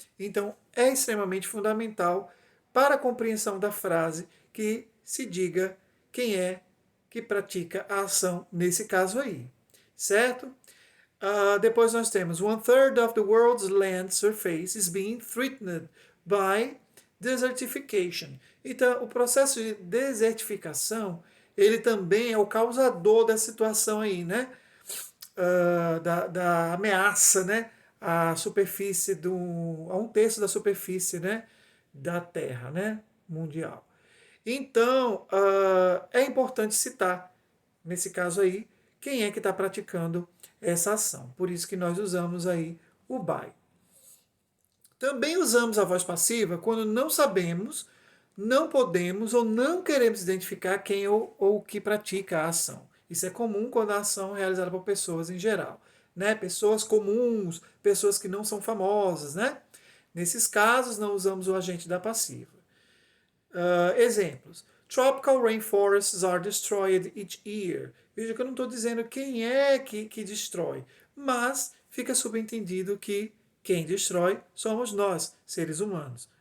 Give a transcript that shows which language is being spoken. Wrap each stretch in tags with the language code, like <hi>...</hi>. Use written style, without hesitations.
<pt>Então, é extremamente fundamental para a compreensão da frase que se diga quem é que pratica a ação nesse caso aí. Certo? Depois nós temos</pt> <en>1/3 of the world's land surface is being threatened by desertification.</en> <pt>Então, o processo de desertificação, ele também é o causador da situação aí, né? Da ameaça, né? A superfície a 1/3 da superfície, né? Da Terra, né? Mundial. Então, é importante citar, nesse caso aí, quem é que está praticando essa ação. Por isso que nós usamos aí o by. Também usamos a voz passiva quando não sabemos, não podemos ou não queremos identificar quem ou o que pratica a ação. Isso é comum quando a ação é realizada por pessoas em geral, né? Pessoas comuns, pessoas que não são famosas, né? Nesses casos, não usamos o agente da passiva. Exemplos.</pt> <en>Tropical rainforests are destroyed each year.</en> <pt>Veja que eu não estou dizendo quem é que destrói, mas fica subentendido que quem destrói somos nós, seres humanos.</pt>